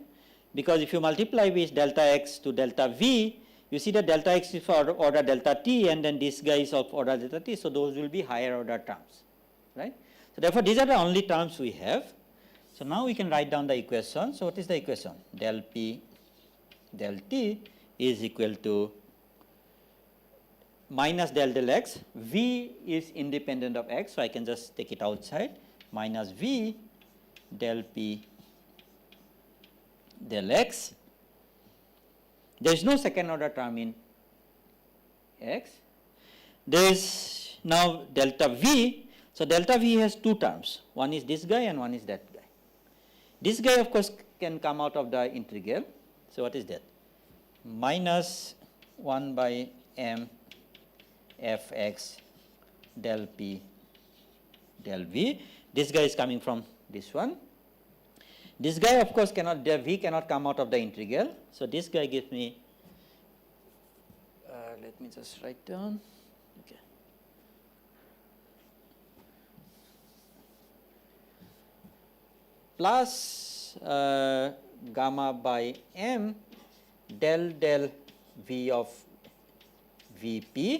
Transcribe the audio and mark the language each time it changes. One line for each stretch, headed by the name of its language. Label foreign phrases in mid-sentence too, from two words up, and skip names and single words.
English: Because if you multiply with delta x to delta v, you see that delta x is for order delta t, and then this guy is of order delta t, so those will be higher order terms, right? So therefore, these are the only terms we have. So now we can write down the equation. So what is the equation? Del p del t is equal to minus del x. V is independent of x, so I can just take it outside, minus v del p del x. There is no second order term in x. There is now delta v. So delta v has two terms. One is this guy and one is that guy. This guy, of course, can come out of the integral. So what is that? Minus 1 by m fx del p del v. This guy is coming from this one. This guy, of course, cannot, the v cannot come out of the integral. So this guy gives me, let me just write down. Okay. Plus gamma by m del v of vp.